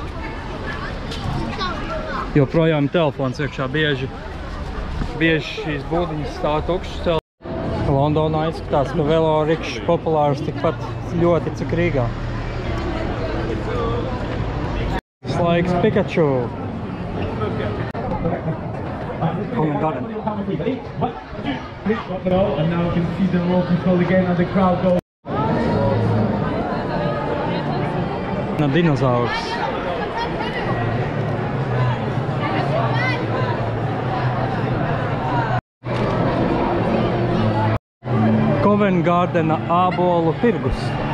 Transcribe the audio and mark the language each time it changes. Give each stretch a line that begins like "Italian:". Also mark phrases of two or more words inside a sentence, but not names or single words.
Latvian: Joprojām telefons iekšā bieži šīs būdiņas stāv tukšas. Londonā izskatās, ka velorikšs populārs tikpat ļoti, cik Rīgā. Laiks Pikachu. Covent Garden.
English: And now you can see the roll control again and the crowd goes.
Latvian: Dinozaurs. Covent Gardena ābolu tirgus.